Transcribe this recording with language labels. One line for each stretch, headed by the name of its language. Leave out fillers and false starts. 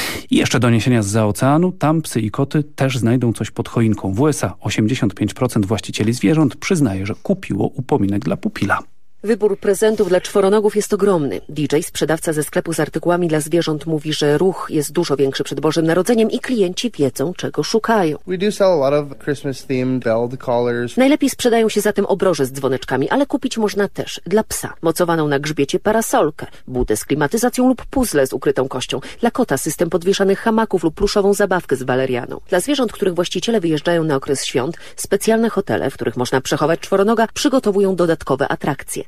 Polish: I jeszcze doniesienia zza oceanu. Tam psy i koty też znajdą coś pod choinką. W USA 85% właścicieli zwierząt przyznaje, że kupiło upominek dla pupila. Wybór prezentów dla czworonogów jest ogromny. DJ, sprzedawca ze sklepu z artykułami dla zwierząt, mówi, że ruch jest dużo większy przed Bożym Narodzeniem i klienci wiedzą, czego szukają.
English: We do sell a lot of Christmas-themed bell collars.
Polish: Najlepiej sprzedają się zatem obroże z dzwoneczkami, ale kupić można też dla psa mocowaną na grzbiecie parasolkę, budę z klimatyzacją lub puzzle z ukrytą kością, dla kota system podwieszanych hamaków lub pluszową zabawkę z walerianą. Dla zwierząt, których właściciele wyjeżdżają na okres świąt, specjalne hotele, w których można przechować czworonoga, przygotowują dodatkowe atrakcje.